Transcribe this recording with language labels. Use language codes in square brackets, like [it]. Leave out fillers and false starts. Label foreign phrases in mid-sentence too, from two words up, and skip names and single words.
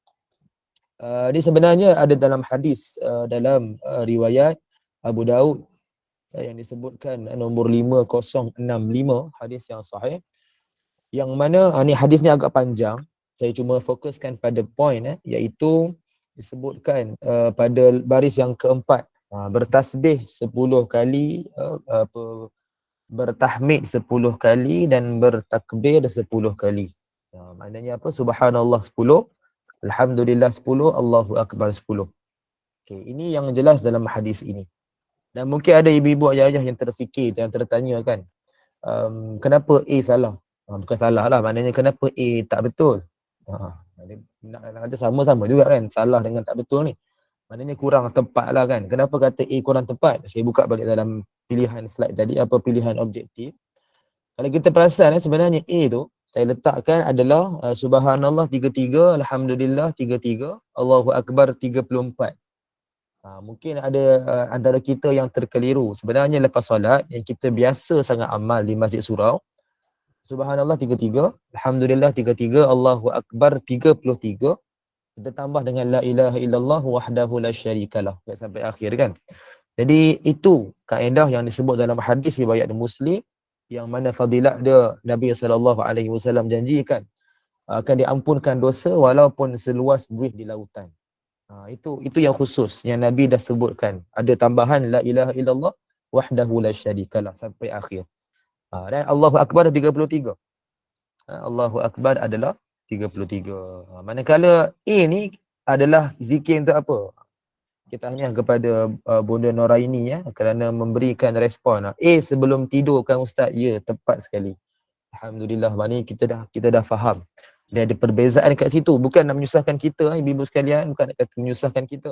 [ms] Dia sebenarnya ada dalam hadis, dalam riwayat Abu Daud yang disebutkan nombor 5065, hadis yang sahih, yang mana ni hadis ni agak panjang, saya cuma fokuskan pada point iaitu disebutkan pada baris yang keempat, bertasbih 10 kali, bertahmid 10 kali dan bertakbir 10 kali. Maknanya apa? [ar] سبحان الله 10، الحمد لله 10، الله أكبر 10. [ms] Okey, ini yang jelas dalam hadis ini. Dan mungkin ada ibu-ibu ayah-ayah yang terfikir, yang tertanya kan, kenapa A salah? Bukan salah lah, maknanya kenapa A tak betul? Ada sama-sama juga kan, salah dengan tak betul ni. Maknanya kurang tepat lah kan. Kenapa kata A kurang tepat? Saya buka balik dalam pilihan slide tadi, apa pilihan objektif. Kalau kita perasan sebenarnya A tu saya letakkan adalah subhanallah 33, alhamdulillah 33, [ar] الله أكبر [ms] 34. Mungkin ada antara kita yang terkeliru. Sebenarnya lepas solat yang kita biasa sangat amal di Masjid Surau, [ar] سبحان الله 33، الحمد لله 33، الله أكبر 33. [ms] Kita tambah dengan [ar] لا إله إلا الله وحده لا شريك له [ms] sampai akhir kan. Jadi itu kaedah yang disebut dalam hadis riwayat Muslim yang mana fadilat dia Nabi SAW janjikan akan diampunkan dosa walaupun seluas buih di lautan. Itu yang khusus yang Nabi dah sebutkan. Ada tambahan [ar] لا إله إلا الله وحده لا شريك له [ms] sampai akhir. Dan [ar] الله أكبر [ms] 33. [ar] الله أكبر [ms] adalah 33. Manakala A ni adalah zikir untuk apa? Kita tahniah kepada Bunda Noraini kerana memberikan respon. A sebelum tidur kan Ustaz? Ya, tepat sekali. Alhamdulillah, maknanya kita dah faham. Dia ada perbezaan kat situ, bukan nak menyusahkan kita ibu-ibu sekalian, bukan nak kata menyusahkan kita.